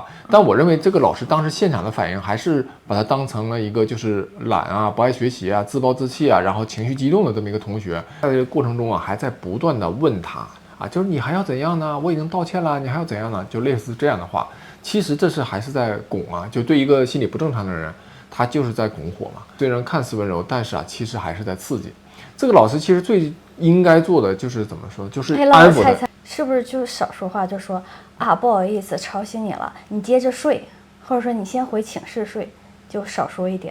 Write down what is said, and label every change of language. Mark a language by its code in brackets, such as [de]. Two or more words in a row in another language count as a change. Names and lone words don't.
[zh] 但我認為這個老師當時現場的反應還是把他當成了一個就是懶啊、不愛學習啊、自暴自棄啊，然後情緒激動的這麼一個同學。在這個過程中啊，還在不斷的問他啊，就是你還要怎樣呢？我已經道歉了，你還要怎樣呢？就類似這樣的話，其實這是還是在拱啊，就对一個心理不正常的人。他就是在拱火嘛，虽然看似溫柔，但是啊，其實還是在刺激。這個老師其實最應該做的就是怎麼說，就是安撫他。是不是就少說話，就說啊，不好意思，吵醒你了，你接着睡，或者說你先回寢室睡，就少說一點。